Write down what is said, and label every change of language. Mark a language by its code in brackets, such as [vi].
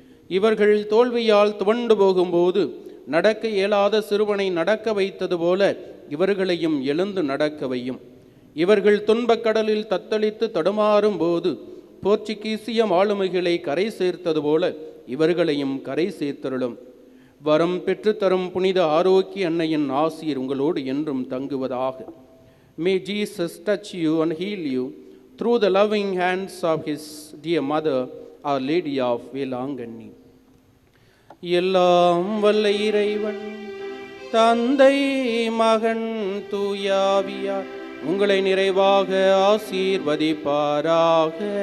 [ta] இவர்கள் தோல்வியால் துவண்டு போகும்போது நடக்க இயலாத சிறுவனை நடக்க வைத்தது போல இவர்களையும் எழுந்து நடக்க வையும். இவர்கள் துன்பக் கடலில் தத்தளித்து தடுமாறும் போது போர்ச்சுகீசிய ஆளுமைகளை கரை சேர்த்தது போல இவர்களையும் கரை சேர்த்தருளும். வரம் பெற்றுத்தரும் புனித ஆரோக்கிய அன்னையின் ஆசீர் உங்களோடு என்றும் தங்குவதாக. [en] May Jesus touch you and heal you through the loving hands of his dear mother, Our Lady of Velanganni. [ta] எல்லாம் வல்ல இறைவன் தந்தை மகன் தூயாவியார் உங்களை நிறைவாக ஆசீர்வதிப்பாராக.